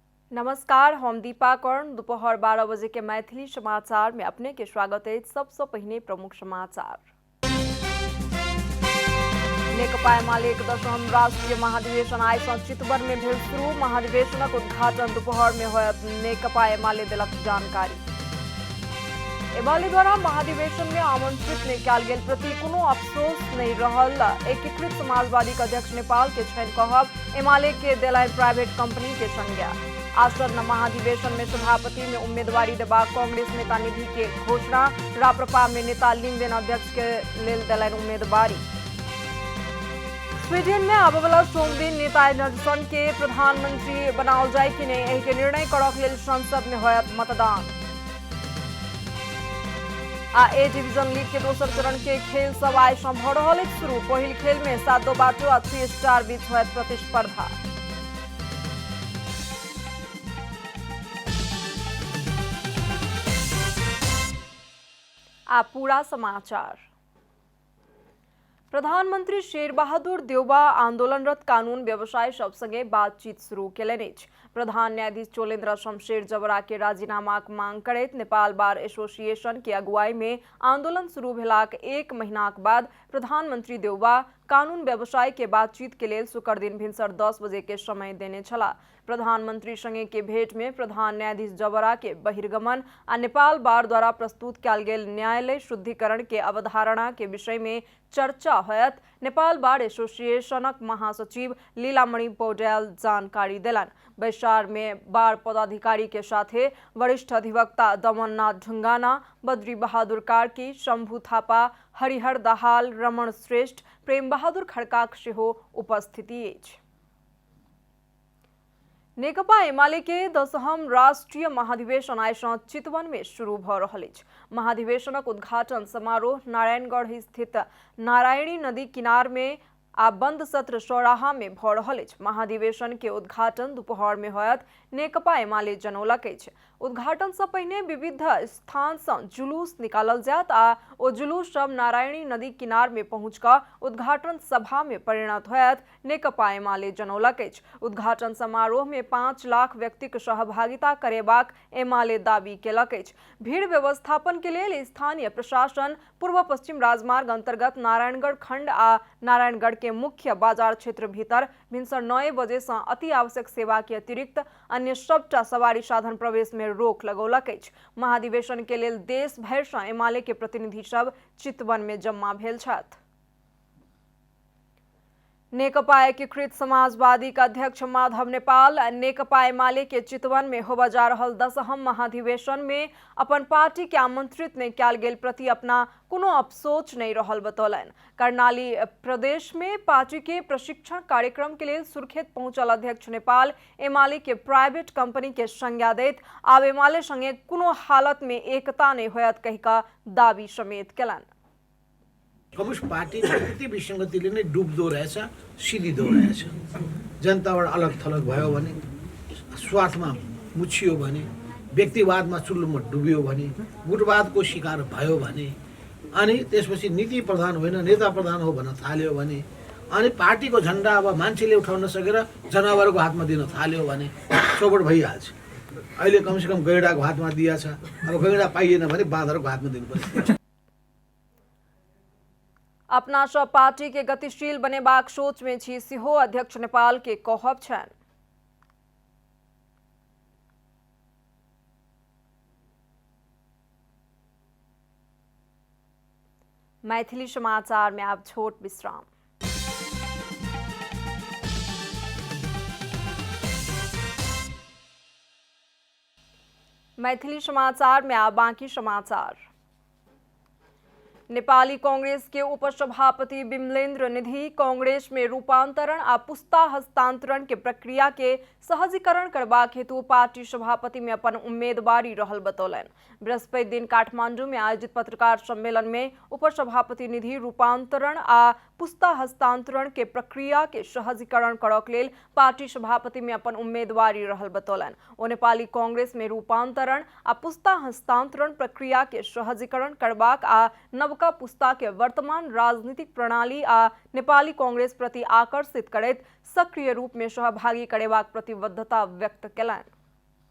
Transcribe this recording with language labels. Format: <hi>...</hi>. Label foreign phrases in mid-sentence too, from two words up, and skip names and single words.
<mai>नमस्कार, हम दीपा कर्ण। दोपहर 12 बजे के मैथिली समाचार में अपने के स्वागत है। सबसे पहले प्रमुख समाचार। नेकपा एमाले 10वीं राष्ट्रीय महाधिवेशन आइ चितवन में भेल शुरू। महाधिवेशनक उद्घाटन दोपहर में होयत। नेकपा एमाले देलक जानकारी। एमाले द्वारा महाधिवेशन में आमंत्रित नहीं कयल गेल प्रति कोनो अफसोस नहीं रहल। एकीकृत समाजवादी के अध्यक्ष नेपाल के छनि कहब। एमाले के देलनि</mai> <en>private company</en> <mai>के संज्ञा। आसन्न महाधिवेशन में सभापति में उम्मीदवारी देबाक कांग्रेस नेता निधि के घोषणा। राप्रपा में नेता लिंगदेन अध्यक्ष के लेल देलनि उम्मीदवारी। स्वीडन में आबय वाला सोम दिन नेता एनर्सन के प्रधानमंत्री बनाओल जाय कि नहीं, एहि के निर्णय करक लेल संसद में होयत मतदान। ए डिवीजन लीग के दोसर चरण के खेल सब आइ सँ भ रहल अछि शुरू। पहिल खेल में 7 बाटो आ 3 स्टार बीच होयत प्रतिस्पर्धा। पूरा समाचार। प्रधानमंत्री शेर बहादुर देउबा आंदोलनरत कानून व्यवसायी सब संगे बातचीत शुरू केलनि अछि। प्रधान न्यायाधीश चोलेन्द्र शमशेर जबरा के राजीनामाक मांग करैत नेपाल बार एसोसिएशन के अगुवाई में आंदोलन शुरू भेलाक 1 महीनाक बाद प्रधानमंत्री देउबा कानून व्यवसायी के बातचीत के लेल शुक्र दिन भिनसर 10 बजे के समय देने छला। प्रधानमंत्री संगे के भेंट में प्रधान न्यायाधीश जबरा के बहिर्गमन आ नेपाल बार द्वारा प्रस्तुत कयल गेल न्यायालय शुद्धिकरण के अवधारणा के विषय में चर्चा होयत। नेपाल बार एसोसिएशनक महासचिव लीलामणि पौडेल जानकारी देलन। बैसार में बार पदाधिकारी के साथे वरिष्ठ अधिवक्ता दमननाथ ढुंगाना, बद्री बहादुर कार्की, शंभु थापा, हरिहर दाहाल, रमण श्रेष्ठ, प्रेम बहादुर खड़काक सेहो उपस्थिति अछि। नेकपा एमाले के 10वीं राष्ट्रीय महाधिवेशन आइ सँ चितवन में शुरू भ रहल अछि। महाधिवेशनक उद्घाटन समारोह नारायणगढ़ स्थित नारायणी नदी किनार में आ बंद सत्र सौराहा में भ रहल अछि। महाधिवेशन के उद्घाटन दोपहर में होयत। नेकपा एमाले जनौलक अछि उद्घाटन से पहिने विविध स्थान से जुलूस निकालल जायत आ ओ जुलूस सब नारायणी नदी किनार में पहुंच क उद्घाटन सभा में परिणत होयत। नेकपा एमाले जनौलक अछि उद्घाटन समारोह में 5 लाख व्यक्तिक सहभागिता करेबाक एमाले दावी केलक अछि। भीड़ व्यवस्थापन के लेल स्थानीय प्रशासन पूर्व पश्चिम राजमार्ग अंतर्गत नारायणगढ़ खंड आ नारायणगढ़ के मुख्य बाजार क्षेत्र भीतर भिनसर 9 बजे से अति आवश्यक सेवा के अतिरिक्त अन्य सबटा सवारी साधन प्रवेश में रोक लगौलक अछि। महाधिवेशन के लेल देश भरि सँ एमाले के प्रतिनिधि सब चितवन में जमा भेल छथि। नेकपा एकीकृत समाजवादी का अध्यक्ष माधव नेपाल नेकपा एमाले के चितवन में होबा जा रहल 10वीं महाधिवेशन में अपन पार्टी के आमंत्रित नहीं कयल गेल प्रति अपना कोनो अफसोस नहीं रहल बतौलन। कर्णाली प्रदेश में पार्टी के प्रशिक्षण कार्यक्रम के लिए सुर्खेत पहुंचल अध्यक्ष नेपाल एमाले के</mai> <en>private company</en> <mai>के संज्ञा दैत आब एमाले संगे कोनो हालत में एकता नहीं होयत कहिका दावी समेत केलन।</mai> <ne>कम्युनिस्ट पार्टी प्रकृति विसङ्गतिले नै डुब्दो रहेछ, सिधिदो रहेछ। जनताबाट अलग थलग भयो भने, स्वार्थमा मुछियो भने, व्यक्तिवादमा चुल्लुमा डुब्यो भने, गुटवादको शिकार भयो भने, अनि त्यसपछि नीति प्रधान होइन नेता प्रधान हो भन्न थाल्यो भने, अनि पार्टीको झन्डा अब मान्छेले उठाउन सकेर जनावरको हातमा दिन थाल्यो भने चौपट भइहाल्छ। अहिले कमसेकम गैँडाको हातमा दिया छ, अब गैँडा पाइएन भने बाँदरको हातमा दिनुपर्छ।</ne> <mai>अपना सब पार्टी के गतिशील बनेबाक सोच में छी सेहो अध्यक्ष नेपाल के कहब छनि। मैथिली समाचार में आप छोट विश्राम। मैथिली समाचार में आप बाकी समाचार। नेपाली कांग्रेस के उपसभापति विमलेन्द्र निधि कांग्रेस में रूपांतरण आ पुस्ता हस्तांतरण के प्रक्रिया के सहजीकरण करबाक हेतु पार्टी सभापति में अपन उम्मीदवारी रहल बतौलन। बृहस्पति दिन काठमांडू में आयोजित पत्रकार सम्मेलन में उपसभापति निधि रूपांतरण आ पुस्ता हस्तांतरण के प्रक्रिया के सहजीकरण करक लेल पार्टी सभापति में अपन उम्मीदवारी रहल बतौलन। ओ नेपाली कांग्रेस में रूपांतरण आ पुस्ता हस्तांतरण प्रक्रिया के सहजीकरण करबाक आ नवका पुस्ता के वर्तमान राजनीतिक प्रणाली आ नेपाली कांग्रेस प्रति आकर्षित करैत सक्रिय रूप में सहभागी करेबाक प्रतिबद्धता व्यक्त केलनि।</mai>